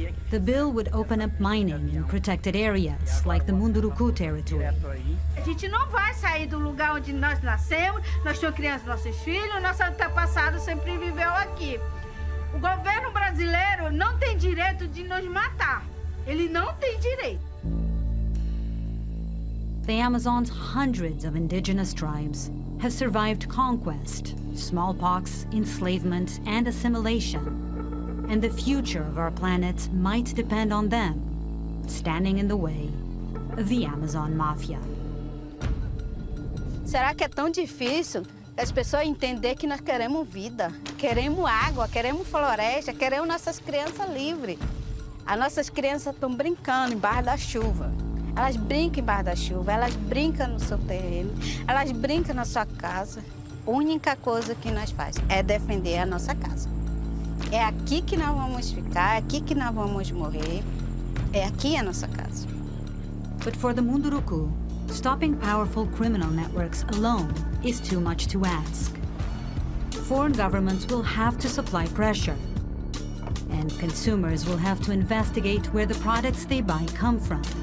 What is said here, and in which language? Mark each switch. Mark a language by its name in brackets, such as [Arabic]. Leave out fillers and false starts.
[English] The bill would open up mining in protected areas, like the Munduruku territory. [Portuguese] A gente não vai sair do lugar onde nós nascemos, nós temos crianças, nossos filhos, nosso antepassado sempre viveu aqui. O governo brasileiro não tem direito de nos matar. Ele não tem direito. [English] The Amazon's hundreds of indigenous tribes have survived conquest, smallpox, enslavement, and assimilation. And the future of our planet might depend on them, standing in the way of the Amazon Mafia. [Portuguese] Será que é tão difícil as pessoas entenderem que nós queremos vida, queremos água, queremos floresta, queremos nossas crianças livres? As nossas crianças estão brincando embaixo da chuva. Elas brincam embaixo da chuva, elas brincam no seu terreno, elas brincam na sua casa. A única coisa que nós fazemos é defender a nossa casa. É aqui que nós vamos ficar, é aqui que nós vamos morrer. É aqui a nossa casa. [English] But for the Munduruku, stopping powerful criminal networks alone is too much to ask. Foreign governments will have to supply pressure, and consumers will have to investigate where the products they buy come from.